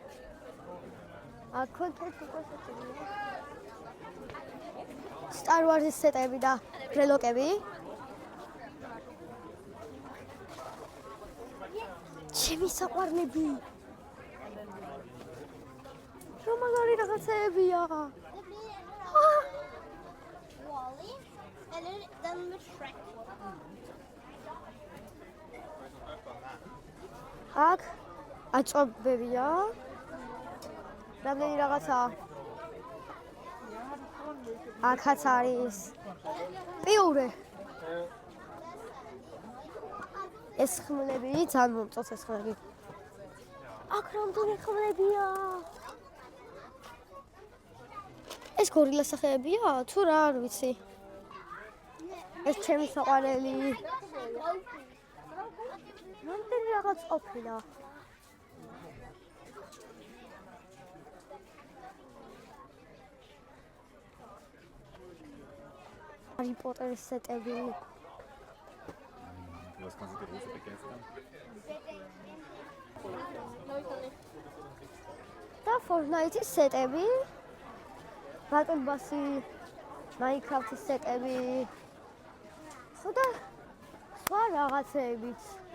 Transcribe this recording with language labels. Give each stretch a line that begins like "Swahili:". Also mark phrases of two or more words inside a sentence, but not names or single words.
Georgian: აქ Star Wars სეტები და ბრელოკები ჩემი საყვარლები რა მაგარი რაღაცებია
English: Wally and then the Shrek.
Georgian: აქ აწობებია რამდენი რაღაცა აქაც არის პიურე ეს ხმლები ძალიან მომწონს ეს ხმლები აქ რამდენი ხმლებია ეს გორილა სახეებია თუ რა არ ვიცი ეს ჩემი საყვარელი რამდენი რაღაც ყოფილა Harry Potter სეტები
German: Was kannst du dir so begeistern?
Georgian: და Fortnite-ის სეტები Battle Pass-ი Minecraft-ის სეტები ხო და სხვა რაღაცებიც